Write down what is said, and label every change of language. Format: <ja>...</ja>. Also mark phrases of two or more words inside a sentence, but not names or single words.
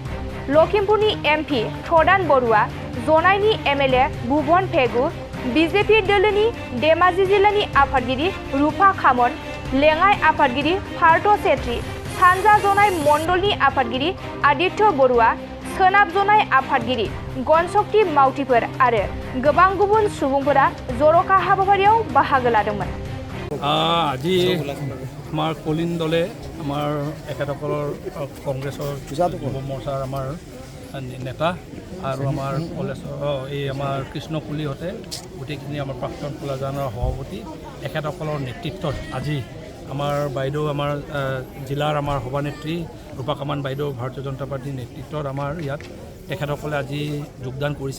<brx>लखिमपुरनि एमपि प्रदान बरुवा, ज'न इआवनि एमएलए भुवन पेगु, बीजेपी दलनि धेमाजि जिल्लानि आफादगिरि रुपा खामन, लेङाइ आफादगिरि पार्थ सेत्री, सानजा ज'न इआव मण्डलनि आफादगिरि आदित्य बरुवा, सोनाब ज'न इआव आफादगिरि गणशक्ति मावथिफोर आरो गोबां गुबुन सुबुंफोरा जर'खा हाबाफारियाव बाहागो लादोंमोन।</brx> <as>আজি আমাৰ কলিং দলে আমাৰ এখেতসকলৰ কংগ্ৰেছৰ যুৱ মৰ্চাৰ আমাৰ নেতা আৰু আমাৰ কলেজৰ এই আমাৰ কৃষ্ণকুলিহঁতে গোটেইখিনি আমাৰ প্ৰাক্তন কলাজানৰ সভাপতি এখেতসকলৰ নেতৃত্বত আজি আমাৰ বাইদেউ আমাৰ জিলাৰ আমাৰ সভানেত্ৰী ৰূপা কামান বাইদেউ ভাৰতীয় জনতা পাৰ্টীৰ নেতৃত্বত আমাৰ ইয়াত তেখেতসকলে আজি যোগদান কৰিছে।</as>